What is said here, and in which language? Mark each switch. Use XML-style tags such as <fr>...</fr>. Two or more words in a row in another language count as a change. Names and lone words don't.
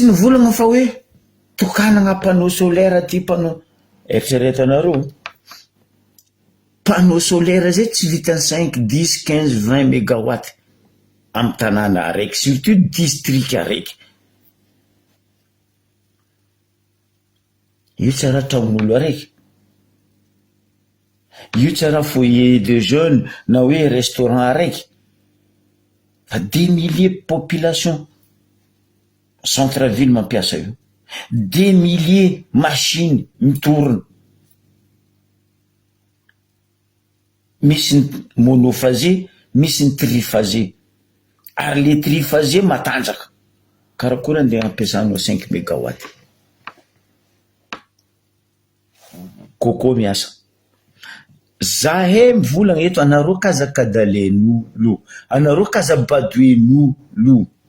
<mg>nivolagna fa hoe tokanagna</mg> <fr>panneau solaire</fr> <mg>ty panneau eritreretanareo</mg> <fr>panneau solaire</fr> <mg>zay tsy vitany 5, 10, 15, 20 mégawatt amy tanàna araiky</mg> <fr>surtout district</fr> <mg>araiky io tsy raha tragnon'olo araiky io tsy raha</mg> <fr>foyer de jeunes</fr> <mg>na hoe restaurant araiky fa</mg> <fr>des milliers de population centre-ville</fr> <mg>mampiasa io</mg> <fr>des milliers machines</fr> <mg>mitorona misy ny monophasé misy ny triphasé ary</mg> <fr>le triphasé</fr> <mg>matanjaka karakory andeha ampiasanao 5 mégawatt koko miasa zahe mivolagna eto anareo kazakadalen'olo anareo kazabadoen'olo</mg>